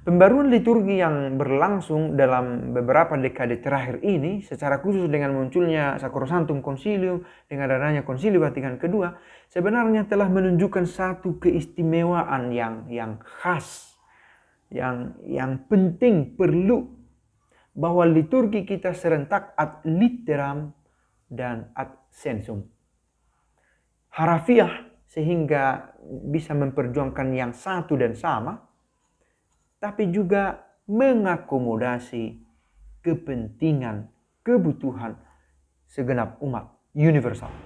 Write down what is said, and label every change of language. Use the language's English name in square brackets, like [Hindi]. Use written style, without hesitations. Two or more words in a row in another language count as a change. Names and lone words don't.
[Indonesian] Pembaruan liturgi yang berlangsung dalam beberapa dekade terakhir ini, secara khusus dengan munculnya Sacrosanctum Concilium, dengan adanya Konsili Vatikan II, sebenarnya telah menunjukkan satu keistimewaan yang khas, yang penting, perlu, bahwa liturgi kita serentak [Latin] ad litteram [Indonesian] dan [Latin] ad sensum. [Indonesian] Harafiah sehingga bisa memperjuangkan yang satu dan sama, tapi juga mengakomodasi kepentingan, kebutuhan segenap umat universal.